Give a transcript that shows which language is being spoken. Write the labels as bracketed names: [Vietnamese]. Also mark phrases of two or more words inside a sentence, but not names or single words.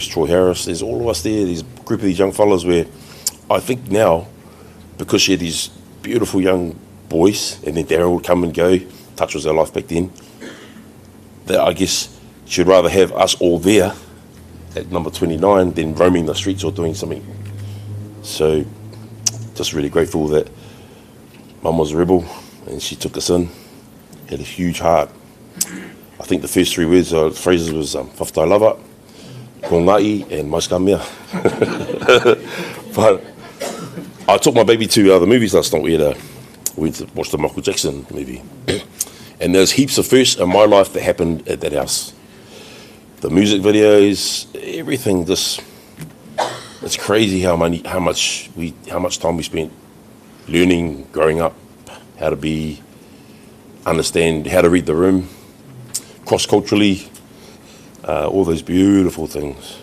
[English] Troy Harris, there's all of us there, these group of these young fellas where I think now, because she had these beautiful young boys, and then Darren would come and go, touch was our life back then, that I guess she'd rather have us all there at number 29 than roaming the streets or doing something. So, just really grateful that Mum was a rebel and she took us in, had a huge heart. I think the first 3 words, phrases was [Samoan] whaftai lava, [English] kongai and maiskamea. But I took my baby to the movies last night. We went to watch the Michael Jackson movie. And there's heaps of firsts in my life that happened at that house. The music videos, everything, just, it's crazy how much time we spent learning, growing up, how to understand how to read the room, cross-culturally, all those beautiful things.